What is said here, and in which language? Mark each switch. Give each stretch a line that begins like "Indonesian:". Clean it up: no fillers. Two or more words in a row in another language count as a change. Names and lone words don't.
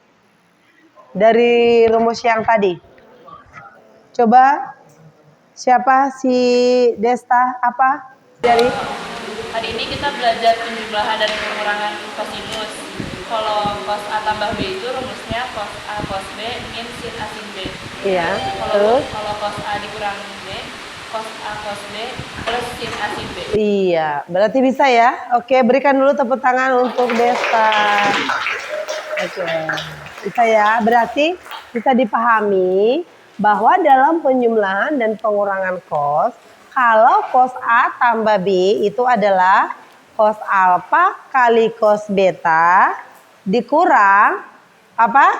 Indonesian: Dari rumus yang tadi. Coba siapa si Desta apa? Dari Hari ini kita belajar penjumlahan dan pengurangan kosinus. Kalau cos A tambah B itu rumusnya cos A cos B min sin A sin B. iya. Kalau Terus cos A dikurangin B, cos A cos B plus sin A sin B. iya, berarti bisa ya. Oke, berikan dulu tepuk tangan untuk Desta. Oke. Bisa ya. Berarti bisa dipahami bahwa dalam penjumlahan dan pengurangan cos, kalau cos A tambah B itu adalah cos alfa kali cos beta dikurang apa?